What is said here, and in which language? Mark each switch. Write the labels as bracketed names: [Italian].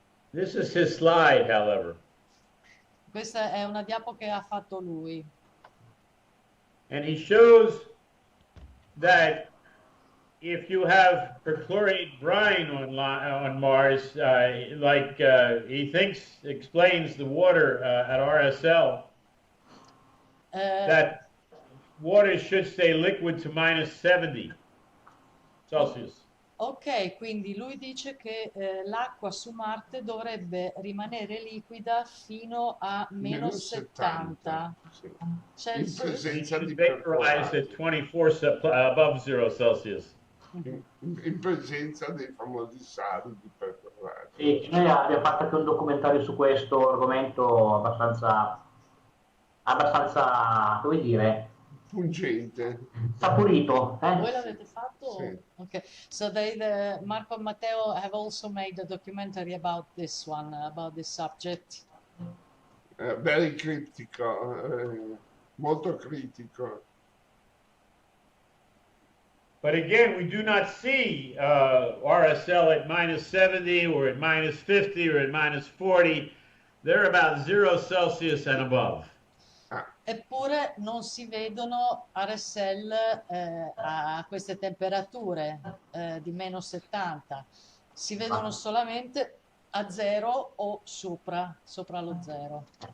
[English] This is his slide, however. [Italian] Questa è una diapo che ha fatto lui. [English] And he shows that if you have perchlorate brine on Mars, he explains the water at RSL, that water should stay liquid to minus 70 Celsius. [Italian] Ok, quindi lui dice che l'acqua su Marte dovrebbe rimanere liquida fino a meno 70. Sì. [English] Celsius? It should vaporize at 24 above 0 Celsius. [Italian] In presenza dei famosi sali di percolato. Sì, noi abbiamo fatto anche un documentario su questo argomento abbastanza, come dire, pungente, saporito. Voi l'avete fatto? Sì. [English] Okay. So Marco and Matteo have also made a documentary about this one, about this subject. very [Italian] critico, molto critico. [English] But again, we do not see RSL at minus 70 or at minus 50 or at minus 40. They're about 0 Celsius and above. [Italian] Eppure non si vedono RSL a queste temperature di meno 70, si vedono solamente a 0 o sopra lo 0.